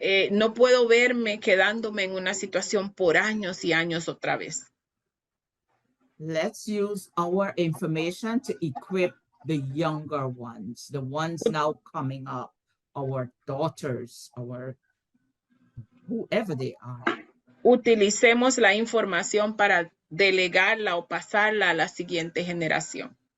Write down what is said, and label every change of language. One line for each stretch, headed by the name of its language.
Spanish: No puedo verme quedándome en una situación por años y años otra vez.
English: Let's use our information to equip the younger ones, the ones now coming up, our daughters, our whoever they are.
Spanish: Utilicemos la información para delegarla o pasarla a la siguiente generación.